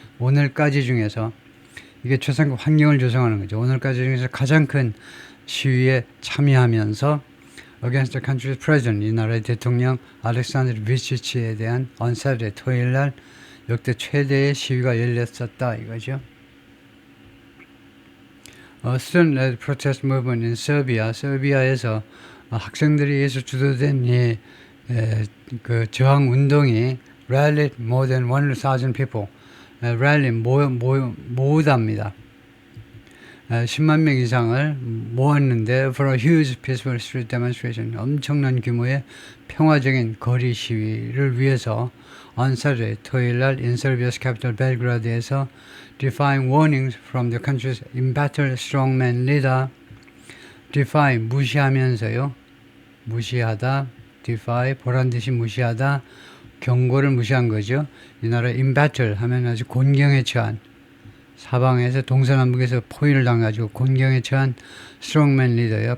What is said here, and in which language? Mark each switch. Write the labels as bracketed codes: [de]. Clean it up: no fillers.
[ko] 오늘까지 중에서 이게 최상급 환경을 조성하는 거죠. 오늘까지 중에서 가장 큰 시위에 참여하면서 [en] against the country's president, [ko] 이 나라의 대통령 알렉산더 비치치에 대한 [en] on Saturday, [ko] 토요일 날 역대 최대의 시위가 열렸었다 이거죠. [en] Student-led protest movement in Serbia, [ko] 설비아에서 학생들이 의해서 주도된 그 저항 운동이 [en] rallied more than 100,000 people. [ko] rally 모으답니다. 10만 명 이상을 모았는데 [en] for a huge peaceful street demonstration, [ko] 엄청난 규모의 평화적인 거리 시위를 위해서 [en] on Saturday, [ko] 토요일 날 [en] in Serbia's capital Belgrade에서 defying warnings from the country's embattled strongman leader. [ko] defy 무시하면서요. 무시하다. defy 보란듯이 무시하다. 경고를 무시한 거죠. 이 나라 embattle 하면 아주 곤경에 처한, 사방에서 동서남북에서 포위를 당해가지고 곤경에 처한 스트롱맨 리더요.